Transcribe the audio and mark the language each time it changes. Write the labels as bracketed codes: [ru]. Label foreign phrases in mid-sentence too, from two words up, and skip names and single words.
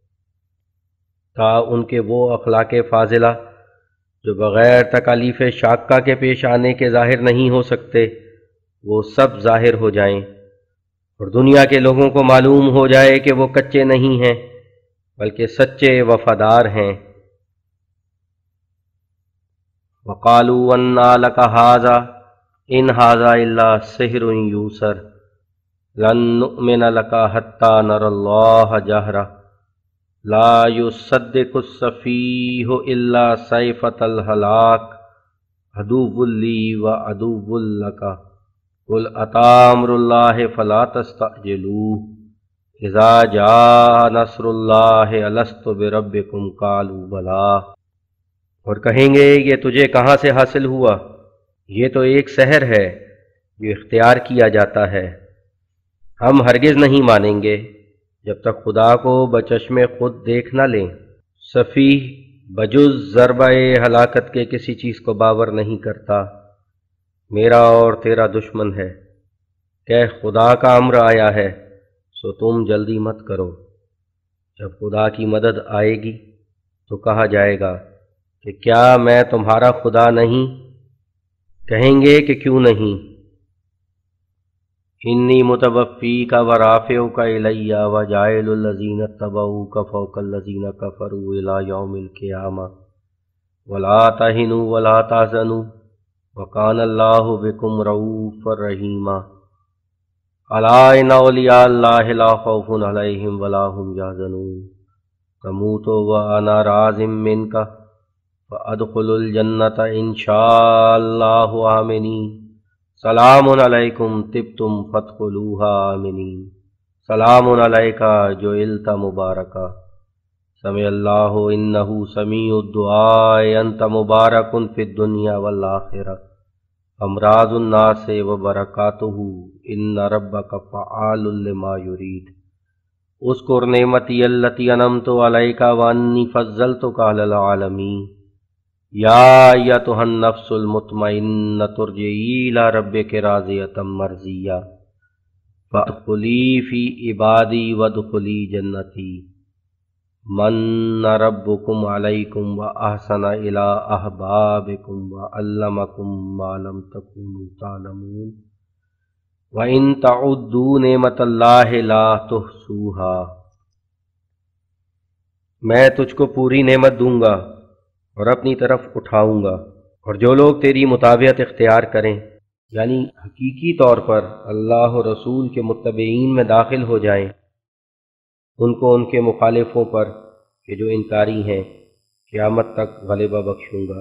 [ur] تا ان کے وہ اخلاق فاضلہ جو بغیر تکالیف شاقہ کے پیش آنے کے ظاہر نہیں ہو سکتے وہ سب ظاہر ہو جائیں، اور دنیا کے لوگوں کو معلوم ہو جائے کہ وہ کچے نہیں ہیں بلکہ سچے وفادار ہیں۔ [ar] وقالوا انا لک ھذا إن هذا إلا سحر يؤثر لن نؤمن لك حتى نرى الله جهرة لا يصدق السفيه إلا صيفة الهلاك عدو لي وعدو لك قل أتى أمر الله فلا تستعجلوه إذا جاء نصر الله ألست بربكم قالوا بلى. [ur] اور کہیں گے یہ تجھے کہاں سے حاصل ہوا، یہ تو ایک سحر ہے جو اختیار کیا جاتا ہے. ہم ہرگز نہیں مانیں گے جب تک خدا کو بچشم خود دیکھ نہ لیں. سفیہ بجز ضربائے ہلاکت کے کسی چیز کو باور نہیں کرتا، میرا اور تیرا دشمن ہے. کہہ خدا کا امر آیا ہے سو تم جلدی مت کرو. جب خدا کی مدد آئے گی تو کہا جائے گا کہ کیا میں تمہارا خدا نہیں? کہیں گے کہ کیوں نہیں. [ar] إني متوفيك ورافعك إلي وجاعل الذين اتبعوك فوق الذين كفروا إلى يوم القيامة ولا تهنوا ولا تحزنوا وكان الله بكم رؤوفا رحيما. ألا إن أولياء الله لا خوف عليهم ولا هم يحزنون تموت وأنا راض منك ادخلوا الجنة إن شاء الله آمنين سلام عليكم طبتم فادخلوها آمنين سلام عليك جعلت مباركا سمع الله إنه سميع الدعاء أنت مبارك في الدنيا والآخرة أمراض الناس وبركاته إن ربك فعال لما يريد. اذكر نعمتي التي أنعمت عليك وأني فضلتك على العالمين. يا أيتها النفس المطمئنة ترجعي إلى ربك راضية مرضية فادخلي في عبادي وادخلي جنتي من ربكم عليكم وأحسن إلى أحبابكم وعلمكم ما لم تكونوا تعلمون وإن تعدوا نعمة الله لا تحصوها. [ur] میں تجھ کو پوری نعمت دوں گا اور اپنی طرف اٹھاؤں گا، اور جو لوگ تیری متابعت اختیار کریں یعنی حقیقی طور پر اللہ اور رسول کے متبعین میں داخل ہو جائیں، ان کو ان کے مخالفوں پر کہ جو انکاری ہیں قیامت تک غلبہ بخشوں گا.